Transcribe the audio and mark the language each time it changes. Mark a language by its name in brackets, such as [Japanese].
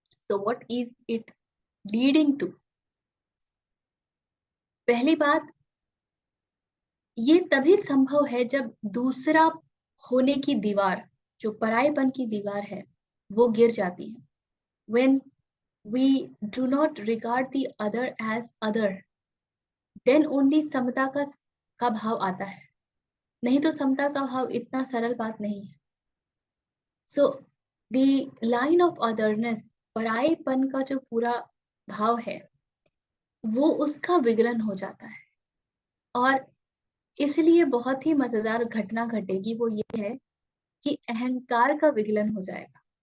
[English] So what is it leading to? [Hindi] पहली बात, ये तभी संभव है जब दूसरा होने की दीवार, जो परायेपन की दीवार है, वो गिर जाती है। [English] when we do not regard the other as other, then only [Hindi] समता का भाव आता है। नहीं तो समता का भाव इतना सरल बात नहीं है। So [English] the line of otherness, [Hindi] परायेपन का जो पूरा भाव है वो उसका विगलन हो जाता है। और इसलिए बहुत ही मजेदार घटना घटेगी, वो ये है कि अहंकार का विगलन हो जाएगा।